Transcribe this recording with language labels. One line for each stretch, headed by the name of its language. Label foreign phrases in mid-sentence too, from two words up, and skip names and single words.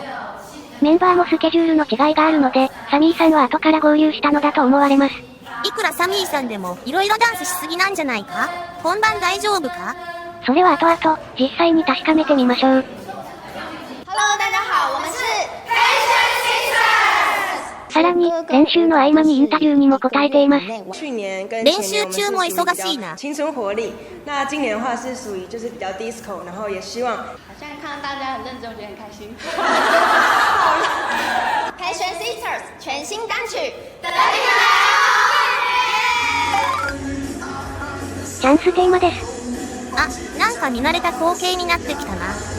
Japanese: メンバーもスケジュールの違いがあるので、サミーさんは後から合流したのだと思われます。いくらサミーさんでも、色々ダンスしすぎなんじゃないか？本番大丈夫か？それは後々、実際に確かめてみましょう。
Chinese: Hello， 大家好，我们是
Japanese: さらに、練習の合間にインタビューにも答えています。練習中も忙しいな。
Chinese: 青春活力。那今年的话是属于就是比较 disco， 然后也希望。好像看到大家很认真，我觉得很开心。Passion Sisters 全新单曲，等你们
Japanese: チャンステーマです。あ、なんか見慣れた光景になってきたな。